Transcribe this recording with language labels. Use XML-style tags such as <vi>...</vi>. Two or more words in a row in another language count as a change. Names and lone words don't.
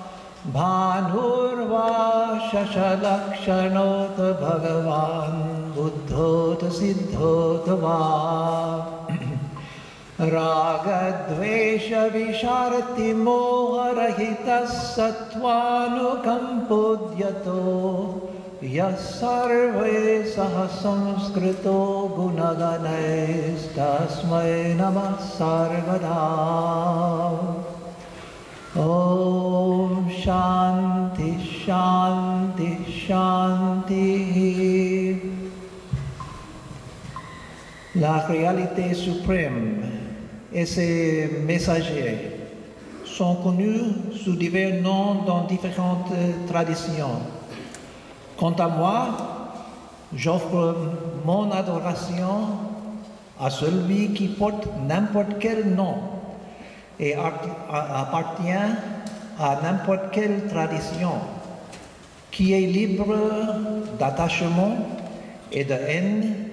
<sa>Bhanurva Shashalakshanoto Bhagavan Buddhota Siddhotava Ragadvesha Visharati Moharahitas Sattvanukampudyato Yasarve Sahasamskrito Gunaganes Tasmai Namah Sarvada. Om Shanti Shanti Shanti.</sa> <fr>La réalité suprême et ses messagers sont connus sous divers noms dans différentes traditions. Quant à moi, j'offre mon adoration à celui qui porte n'importe quel nom et appartient à n'importe quelle tradition, qui est libre d'attachement et de haine,</fr>